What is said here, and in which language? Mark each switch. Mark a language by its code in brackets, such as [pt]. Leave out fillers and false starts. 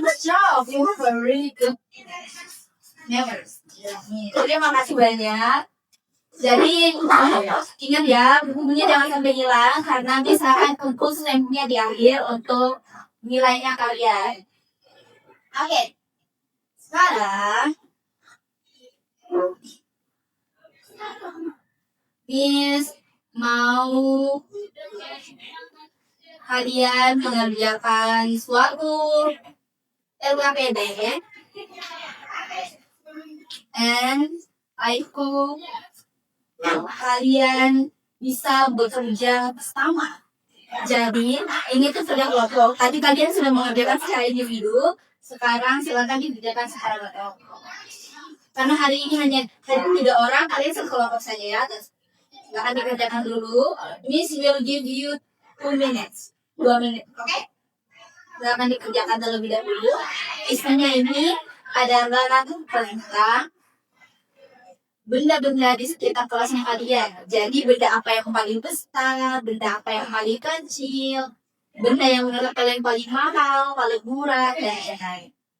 [en] Good job, you were very good. Never. [id] Terima kasih banyak. Jadi ingat ya, bukunya jangan sampai hilang karena bisa akan kumpul sampelnya di akhir untuk nilainya kalian. Oke, sekarang Miss mau kalian mengerjakan suatu LKPD [en] and I hope [id] kalian bisa bekerja bersama. Jadi ini tuh sudah kelompok. Tadi kalian sudah mengerjakan secara individu, sekarang silakan dikerjakan secara kelompok. Karena hari ini hanya 3 orang, kalian sekelompok saja ya. Silakan dikerjakan dulu. [en] Miss will give you 2 minutes. [id] 2 menit, oke? Silakan dikerjakan terlebih dahulu. Isinya ini adalah tentang benda-benda di sekitar kelasnya kalian. Jadi benda apa yang paling besar, benda apa yang paling kecil, benda yang menurut kalian paling mahal, paling murah, dan lain-lain.